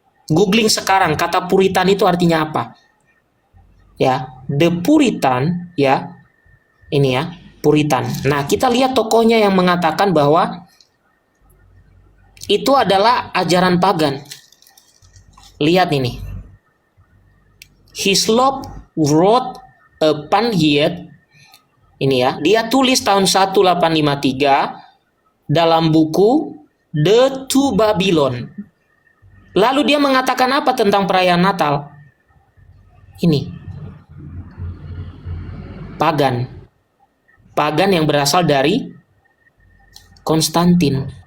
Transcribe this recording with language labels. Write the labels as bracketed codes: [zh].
[id] Googling sekarang kata Puritan itu artinya apa? Ya, The Puritan, ya. Ini ya, Puritan. Nah, kita lihat tokohnya yang mengatakan bahwa itu adalah ajaran pagan. Lihat ini. [en] Hislop wrote a pamphlet. [id] Ini ya, dia tulis tahun 1853 dalam buku The Two Babylon. Lalu dia mengatakan apa tentang perayaan Natal? Ini. Pagan. Pagan yang berasal dari Konstantin.